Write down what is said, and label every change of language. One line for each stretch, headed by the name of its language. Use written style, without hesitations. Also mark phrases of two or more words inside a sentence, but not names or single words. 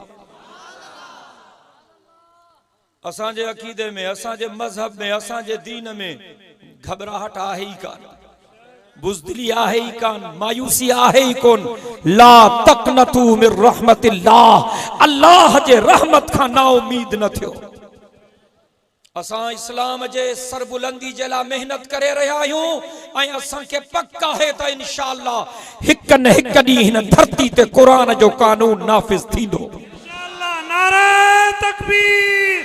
Sindhi: असांजे अकीदे में, असांजे मजहब में, असांजे दीन में घबराहट आहे ही कान, बुज़दिली आहे ही कान, मायूसी आहे ही कोन।
Arabic: لا تقنطوا من رحمة الله,
Sindhi: अल्लाह जे रहमत खां ना उम्मीद न थियो। असां इस्लाम जे सरबुलंदी जे लाइ मेहनत करे रहिया आहियूं ऐं असांखे पक आहे त इंशाअल्लाह हिक न हिक ॾींहुं हिन धरती ते क़ुरान जो कानून नाफ़िज़ थींदो। इंशाअल्लाह। नारे तकबीर।